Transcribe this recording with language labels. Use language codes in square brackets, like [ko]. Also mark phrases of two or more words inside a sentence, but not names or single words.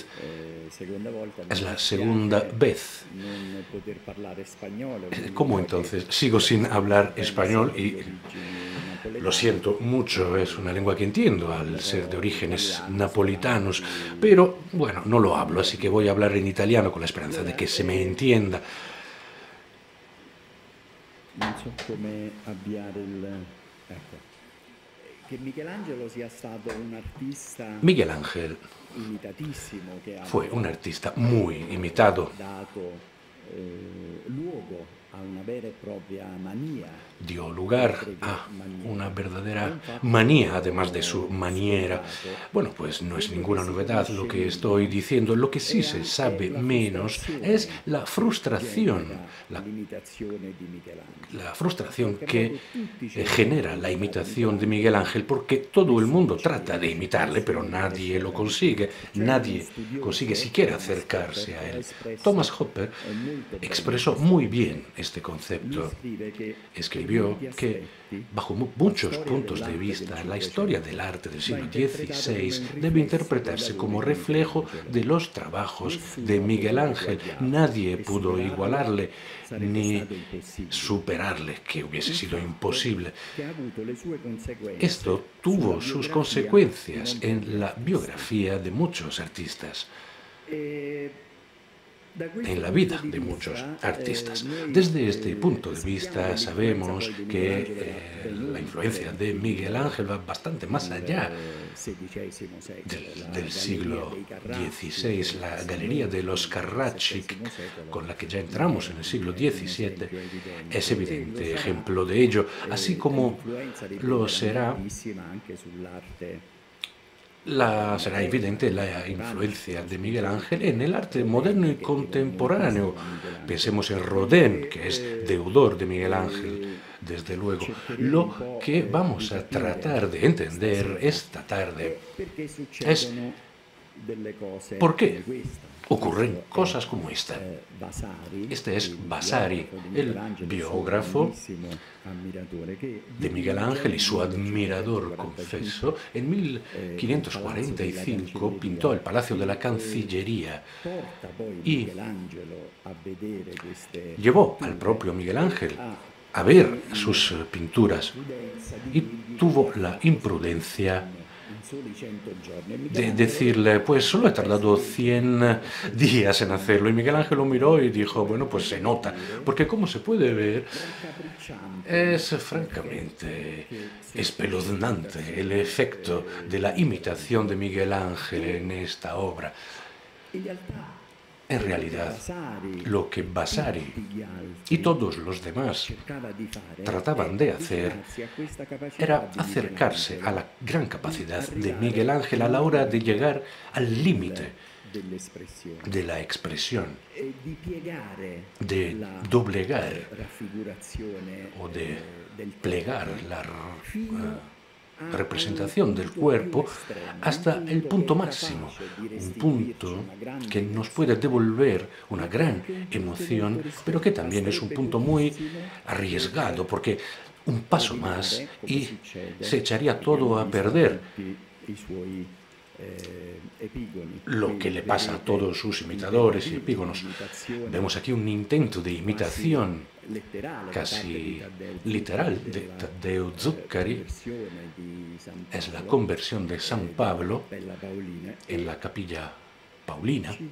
[es] Es la segunda vez. ¿Cómo entonces? Sigo sin hablar español y lo siento mucho, es una lengua que entiendo al ser de orígenes napolitanos, pero bueno, no lo hablo, así que voy a hablar en italiano con la esperanza de que se me entienda. [it] Non so come avviare il... Ecco. Che Michelangelo sia stato un artista [es] Miguel Ángel [it] imitatissimo, che [es] fue un [it] abbia [es] artista muy imitado. [it] dato luogo a una vera e propria manía, [es] Dio lugar [it] oltre che [es] a una [it] maniera. È [es] verdadera [it] un fatto [es] manía, además de su [it] poco [es] maniera. [it] scontato. [es] Bueno, pues no es [it] Quello che [es] ninguna [it] si [es] novedad [it] capisce [es] lo que estoy [it] meno [es] diciendo. Lo que sí [it] è [es] se [it] anche [es] sabe [it] la [es] menos es [it] frustrazione [es] la [it] che [es] frustración, [it] genera l'imitazione di Michelangelo. [es] la frustración [it] Perché [es] que [it] proprio tutti cercano [es] genera [it] di [es] la [it] imitare [es] imitación de Miguel [it] Michelangelo, [es] Ángel, porque todo el mundo [it] nessuno ci [es] trata de [it] riesce, [es] imitarle, pero [it] nessuno riesce [es] nadie [it] a [es] lo [it] ravvicinarsi. [es] consigue, [it] C'è uno [es] nadie consigue [it] studioso, [es] siquiera [it] Thomas [es] acercarse [it] Hopper, [es] a [it] che ha [es] él. Thomas [it] espresso [es] Hopper [it] molto bene [es] expresó [it] questo [es] muy bien [it] concetto. [es] este [it] Lui [es] concepto. [it] scrive che per [es] Escribió [it] molti [es] que, [it] aspetti [es] bajo [it] la [es] muchos [it] storia [es] puntos de [it] dell'arte del [es] vista, la historia del [it] Cinquecento [es] arte del [it] va [es] siglo [it] interpretata come [es] XVI [it] un [es] debe [it] riflesso dei [es] interpretarse [it] lavori [es] como [it] di [es] reflejo [it] Michelangelo. [es] de los trabajos de [it] Nessuno ha [es] Miguel [it] potuto [es] Ángel. [it] eguagliarlo [es] Nadie [it] e [es] pudo [it] superarlo [es] igualarle [it] sarebbe [es] ni [it] stato impossibile. [es] superarle, que hubiese [it] Un [es] sido [it] fatto [es] imposible. [it] che ha avuto le sue conseguenze [es] Esto [it] sulla [es] tuvo sus [it] biografia di [es] consecuencias [it] non pochi [es] en la [it] artisti. [es] biografía de muchos artistas, [it] E da [es] en [it] questo [es] la [it] punto [es] vida [it] di [es] de muchos [it] vista [es] artistas. [it] noi [es] Desde este punto de [it] sappiamo [es] vista [it] che l'influenza [es] sabemos [it] poi di [es] que [it] Michelangelo va ben [es] la [it] oltre [es] influencia de Miguel Ángel va bastante más allá [it] il XVI secolo, la [es] del [it] Galleria [es] siglo [it] dei Carracci [es] XVI, la Galería de los Carracci, [it] XVII secolo [es] con la que ya [it] ne [es] entramos [it] è [es] en el siglo [it] un [es] XVII, [it] esempio [es] es [it] evidente e lo [es] evidente [it] sarà. [es] ejemplo de ello, así como [it] L'influenza [es] lo [it] riprenderà [es] será [it] grandissima anche sull'arte [es] será evidente la influencia de Miguel Ángel en el arte moderno y [it] che furono [es] contemporáneo. [it] moltissimo a Michelangelo. [es] Pensemos en Rodin, que es deudor de Miguel Ángel, desde luego. [it] Cercheremo un [es] Lo [it] po' [es] que [it] di [es] vamos a [it] capire [es] tratar de entender [it] stasera [es] esta tarde [it] perché [es] es [it] succedono delle cose [es] por qué [it] come questa. [es] ocurren [it] Questo è, [es] cosas como esta. [it] Vasari, [es] Este es [it] il [es] Vasari, [it] biografo di [es] el [it] Michelangelo, [es] biógrafo [it] suo grandissimo ammiratore, che [es] de Miguel Ángel y su [it] nel [es] admirador [it] 1545 [es] confeso, en 1545 pintó el Palacio de la Cancillería [it] porta poi [es] y [it] Michelangelo a vedere queste [es] llevó al [it] pitture, [es] propio Miguel Ángel [it] a [es] a ver sus pinturas [it] prudenza [es] y [it] di [es] tuvo [it] dirgli [es] la [it] che [es] imprudencia [it] in soli 100 giorni. E [es] de [it] Michelangelo [es] decirle, pues solo he tardado 100 días en hacerlo. Y Miguel Ángel lo miró y dijo, bueno, pues se nota, porque como se puede ver, [it] raccapricciante [es] es francamente espeluznante el efecto de la imitación de Miguel Ángel en esta obra. [it] in realtà [es] En realidad, [it] Vasari [es] lo que Vasari [it] tutti gli altri [es] y todos los demás [it] cercava di fare [es] trataban de hacer [it] avvicinarsi a questa capacità [es] era [it] di [es] acercarse a [it] Michelangelo [es] la gran capacidad de [it] arrivare [es] Miguel Ángel a la hora de llegar al límite [it] dell'espressione [es] de la expresión, [it] e di piegare [es] de [it] la [es] doblegar [it] raffigurazione [es] o de [it] del [es] plegar [it] corpo [es] la [it] fino a [es] representación [it] un [es] del [it] punto [es] cuerpo [it] più estremo, [es] hasta un el punto punto [it] che è [es] máximo, [it] capace di [es] un [it] restituirci [es] punto [it] una grande [es] que nos [it] emozione, [es] puede devolver una [it] ma [es] gran [it] anche un punto [es] emoción, [it] molto [es] pero que [it] ristretto. [es] también es un [it] Basterebbe [es] punto muy [it] pochissimo [es] arriesgado, porque un paso más [it] rovinare, come [es] y [it] succede, [es] se echaría [it] abbiamo [es] todo a [it] visto [es] perder. [it] tutti i suoi epigoni, [es] Lo que le pasa a todos sus imitadores y epígonos. Vemos aquí un intento de imitación casi literal de Taddeo Zuccari. Es la conversión de San Pablo en la capilla Paulina.